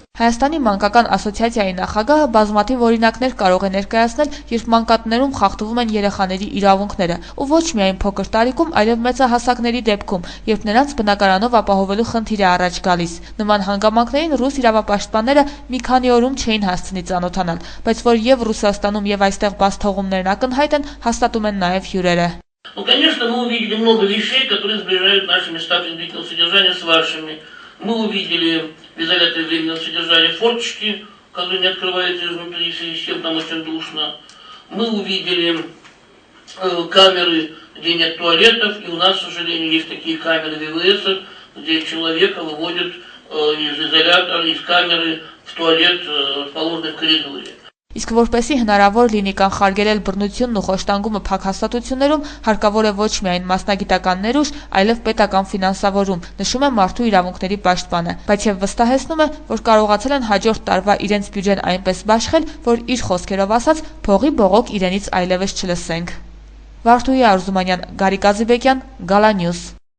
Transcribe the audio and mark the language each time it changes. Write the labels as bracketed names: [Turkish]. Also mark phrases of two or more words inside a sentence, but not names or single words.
[Armenian] Հայաստանի մանկական ասոցիացիայի նախագահը բազմաթիվ օրինակներ կարող է ներկայացնել, երբ մանկատներում խախտվում են երեխաների իրավունքները, ու ոչ միայն փոքր տարիքում, այլև մեծահասակների դեպքում, երբ նրանց բնակարանով ապահովելու խնդիր է առաջ գալիս։ Նման հանգամանքներին ռուս իրավապաշտպանները մի քանի օրում չէին հասցնի ծանոթանալ, բայց որ եւ Ռուսաստանում եւ այստեղ բաց թողումներն ակնհայտ են, հաստատում են նաեւ հյուրերը։ [Russian] Ну, конечно, мы увидели много вещей, которые сближают наши места принудительного содержания с вашими. Мы увидели в изоляторе временного содержания форточки, которые не открываются изнутри, в связи с чем там очень душно. Мы увидели камеры, где нет туалетов, и у нас, к сожалению, есть такие камеры ВВС, где человека выводят из изолятора, из камеры в туалет, расположенный в коридоре. [Armenian] Իսկ որպեսզի հնարավոր լինի կանխարգելել բռնությունն ու խոշտանգումը փակ հաստատություններում, հարկավոր է ոչ միայն մասնագիտական ներուժ, այլև պետական ֆինանսավորում, նշում է մարդու իրավունքների պաշտպանը, բայց եւ վստահեցնում է, որ կարողացել են հաջորդ տարվա իրենց բյուջեն այնպես բաշխել, որ իր խոսքերով ասած փողի բողոք իրենից այլևս չլսենք։ Վարդուհի Արզումանյան, Գարիկ Ազիբեկյան, Gala News։